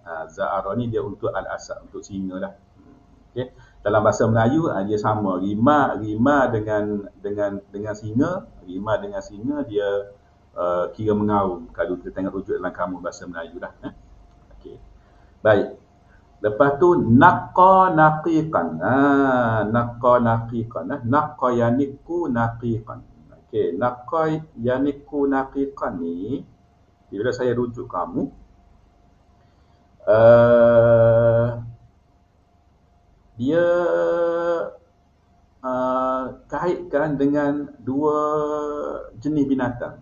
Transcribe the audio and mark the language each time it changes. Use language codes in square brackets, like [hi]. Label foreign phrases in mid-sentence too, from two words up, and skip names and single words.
[ms] Za'ara ni dia untuk al-asad, untuk singa lah. Okey. Dalam bahasa Melayu dia sama. Rima dengan singa, rima dengan singa dia kira mengaum kalau kita tengok rujuk dalam kamus bahasa Melayu lah. Okey. Baik. Lepas tu [ar] naqqa naqiqan. Naqqa naqiqan. Naqqa yaniqu naqiqan. [ms] Okey, [ar] naqqa yaniqu naqiqan [ms] ni bila saya rujuk kamu, dia kaitkan dengan dua jenis binatang.